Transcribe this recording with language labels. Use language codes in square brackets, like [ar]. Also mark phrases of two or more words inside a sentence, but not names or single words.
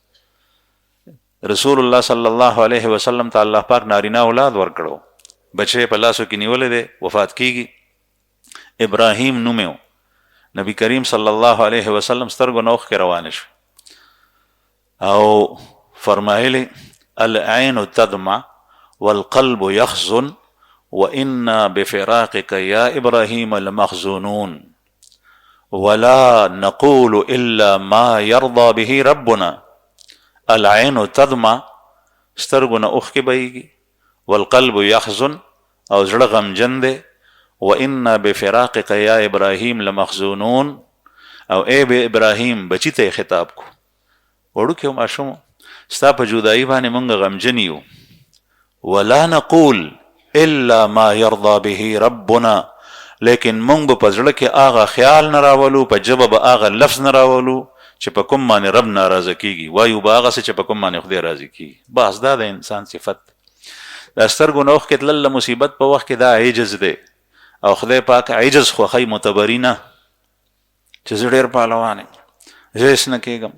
[ps] رسول الله [ar] صلی الله علیه وسلم [ps] ته الله پاک نارینه اولاد ورکړو بچی په لاسو کې نیولې دی وفات کیږي ابراهیم نوم یې نبی کریم [ar] صلی الله علیه وسلم [ps] سترګو نه اوښکې روانې شوې او فرمایلی [ar] العین تدمع والقلب یحزن وإنا بفراقك يا إبراهيم لمحزونون ولا نقول إلا ما يرضى به ربنا العين تدمع [ps] سترګونه اوښکې بهیږي [ar] والقلب يحزن [ps] او زړه غمجن دی [ar] وإنا بفراقك يا إبراهيم لمحزونون او [ps] ای به ابراهیم بچی ته خطاب کو وړوکی ماشوم ستا په جدایي باندې مونږ غمجن یو [ar] ولا نقول الا ما يرضى به ربنا [ps] لیکن مونږ به په زړه کې هغه خیال نه راولو په ژبه به هغه لفظ نه راولو چې په کوم باندې رب ناراضه کیږي وایو به هغه څه چې په کوم باندې خدای راضي کیږي بس دا د انسان صفت د سترګو نه اوښکې تلل مصیبت په وخت کې دا عجز دی او خدای پاک عجز خوښوي معتبري نه چې زه ډېر پهلوان یم زه هېڅ نه کېږم